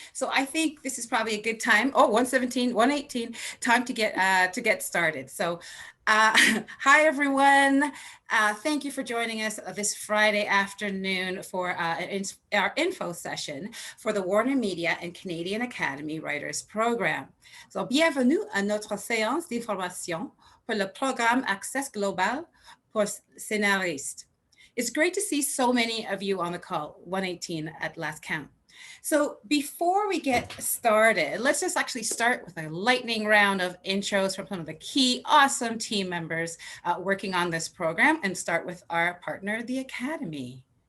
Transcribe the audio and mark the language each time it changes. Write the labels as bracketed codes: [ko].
[en] So I think this is probably a good time. Oh, 117, 118, time to get started. So hi, everyone. Thank you for joining us this Friday afternoon for our info session for the WarnerMedia and Canadian Academy Writers Program. [fr] So bienvenue à notre séance d'information pour le programme Access Global pour scénaristes. [en] It's great to see so many of you on the call, 118 at last count. So before we get started, let's just actually start with a lightning round of intros from some of the key awesome team members working on this program, and start with our partner, the Academy.